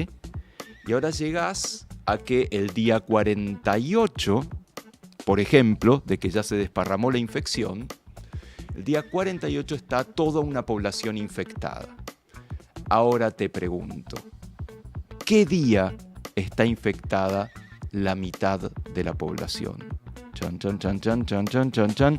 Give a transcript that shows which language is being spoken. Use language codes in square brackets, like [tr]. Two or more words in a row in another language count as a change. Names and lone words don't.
[es] Y ahora llegas a que el día 48, por ejemplo, de que ya se desparramó la infección, el día 48 está toda una población infectada. Ahora te pregunto, ¿qué día está infectada la mitad de la población? Chan, chan, chan, chan, chan, chan, chan, chan.